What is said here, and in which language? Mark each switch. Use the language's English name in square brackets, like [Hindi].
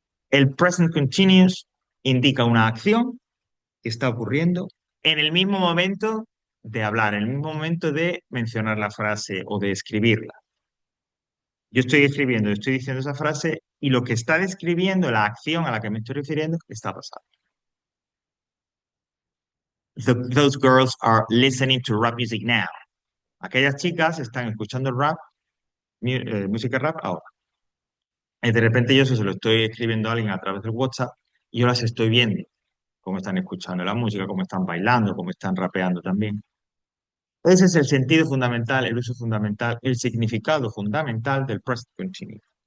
[Spanish] El present continuous indica una acción que está ocurriendo en el mismo momento de hablar, en el mismo momento de mencionar la frase o de escribirla. Yo estoy escribiendo, estoy diciendo esa frase y lo que está describiendo, la acción a la que me estoy refiriendo, está pasando. [English] Those girls are listening to rap music now. [Spanish] Aquellas chicas están escuchando rap, música rap ahora. Y de repente yo eso se lo estoy escribiendo a alguien a través del WhatsApp y yo las estoy viendo, cómo están escuchando la música, cómo están bailando, cómo están rapeando también. Ese es el sentido fundamental, el uso fundamental, el significado fundamental del present continuous.